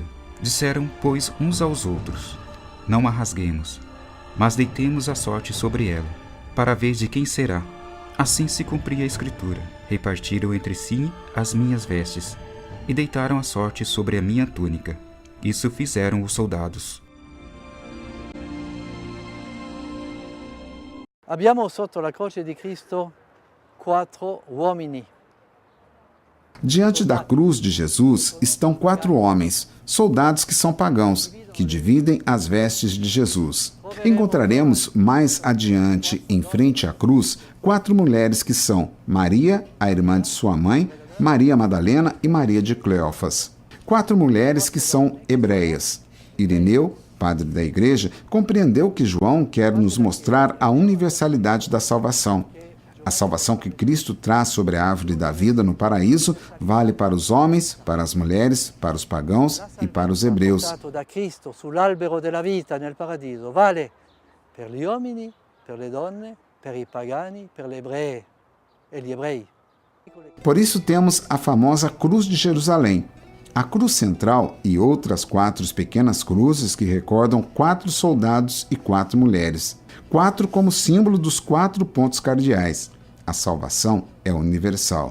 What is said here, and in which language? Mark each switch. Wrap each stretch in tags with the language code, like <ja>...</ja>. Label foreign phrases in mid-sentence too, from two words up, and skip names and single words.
<pt>Disseram, pois, uns aos outros: não a rasguemos, mas deitemos a sorte sobre ela, para ver de quem será. Assim se cumpria a Escritura. Repartiram entre si as minhas vestes e deitaram a sorte sobre a minha túnica. Isso fizeram os soldados.</pt> <it>Abbiamo sotto la croce di Cristo 4 uomini.</it> <pt>Diante da cruz de Jesus estão 4 homens, soldados que são pagãos, que dividem as vestes de Jesus. Encontraremos mais adiante, em frente à cruz, 4 mulheres que são Maria, a irmã de sua mãe, Maria Madalena e Maria de Cleófas. 4 mulheres que são hebreias. Ireneu, padre da Igreja, compreendeu que João quer nos mostrar a universalidade da salvação. A salvação que Cristo traz sobre a árvore da vida no paraíso vale para os homens, para as mulheres, para os pagãos e para os hebreus.</pt> <it>Da Cristo sull'albero della vita nel paradiso vale per gli uomini, per le donne, per i pagani, per gli ebrei e gli ebrei.</it> <pt>Por isso temos a famosa Cruz de Jerusalém, a cruz central e outras 4 pequenas cruzes que recordam 4 soldados e 4 mulheres. 4 como símbolo dos 4 pontos cardeais. A salvação é universal.</pt>